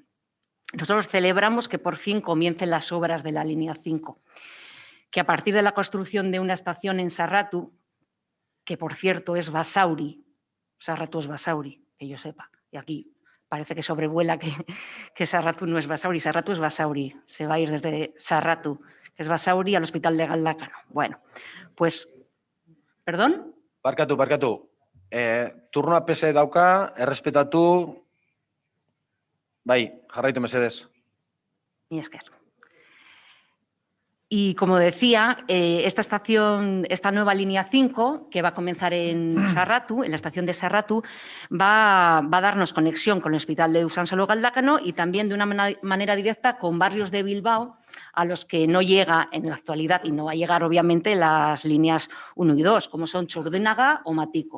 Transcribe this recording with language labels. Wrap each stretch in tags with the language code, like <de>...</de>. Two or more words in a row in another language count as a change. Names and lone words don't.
<es>Nosotros celebramos que por fin comiencen las obras de la línea 5, que a partir de la construcción de una estación en Sarratu, que por cierto es Basauri Sarratu es Basauri, que yo sepa. Y aquí parece que sobrevuela que Sarratu no es Basauri. Sarratu es Basauri. Se va a ir desde Sarratu, que es Basauri, al Hospital de Galdakano. Bueno, pues... ¿Perdón?</es> <eu>Barkatu. Turnoa pese dauka, errespetatu... Bai, jarraitu mesedez. Mi esker.</eu> <es>Y como decía, esta nueva línea 5, que va a comenzar en Sarratu, en la estación de Sarratu, va a darnos conexión con el Hospital de Usansolo Galdakano y también de una manera directa con barrios de Bilbao a los que no llega en la actualidad y no va a llegar obviamente las líneas 1 y 2, como son Txurdinaga o Matiko.</es>